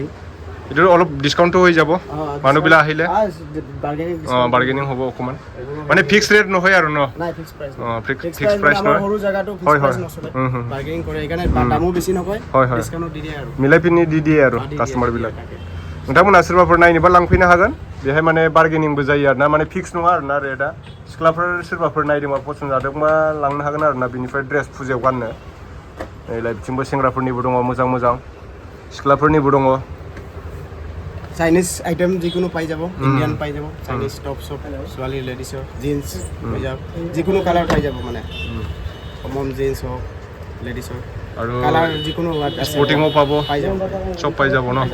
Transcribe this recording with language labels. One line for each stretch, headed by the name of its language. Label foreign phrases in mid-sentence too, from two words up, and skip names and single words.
Assamese: এইটো অলপ ডিসকাউন্টটো হৈ যাব মানুহবিলাক আহিলে বাৰ্গেনিং হ'ব অকমান মানে
English: fix rate
Assamese: নহয় আৰু ন নাই
English: fix price fix price
Assamese: নহয় সৰু জায়গাটো
English: fix price
Assamese: নচলে বাৰ্গেনিং কৰে এইকাৰণে দামো বেছি নকয় ডিসকাউন্ট দি দিয়ে আৰু মিলাই পিনি দি দিয়ে আৰু কাস্টমাৰ বিলাক
Bodo: नोंथांमोना सोरबाफोर नायनोबा लांफैनो हागोन बेहाय माने बार्गेनिंबो जायो आरोना माने फिक्स नङा आरोना रेटआ सिख्लाफोर सोरबाफोर नायदोंबा पसन्द जादोंबा लांनो हागोन आरोना बिनिफ्राय ड्रेस फुजायाव गाननो नै बिथिंबो सेंग्राफोरनिबो दङ मोजां सिख्लाफोरनिबो दङ
English: Chinese item
Assamese: যিকোনো পাই যাব ইন্ডিয়ান পাই যাব
English: Chinese top
Assamese: সব ছোৱালী লেডিছৰ জিন্স পাই যাব যিকোনো কালাৰ পাই যাব মানে
English: common jeans
Assamese: হওক লেডিছৰ আৰু কালাৰ যিকোনো স্পৰ্টিংও পাব সব পাই যাব ন